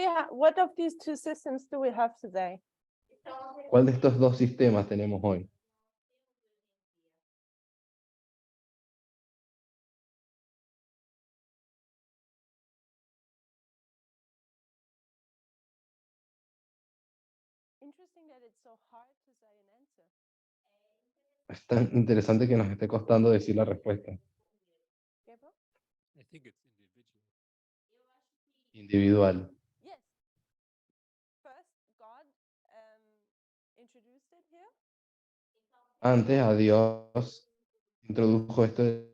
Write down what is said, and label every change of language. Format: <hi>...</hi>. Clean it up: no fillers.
<en>What of these two systems do we have today?</en> <es>¿Cuál de estos dos sistemas tenemos hoy?</es> <en>Interesting that it's so hard to say an answer.</en> <es>Es tan interesante que nos esté costando decir la respuesta.</es> <en>Gabriel? I think it's individual.</en> <es>Individual.</es> <en>Yes. First, God introduced it here.</en> <es>Antes a Dios introdujo esto de</es>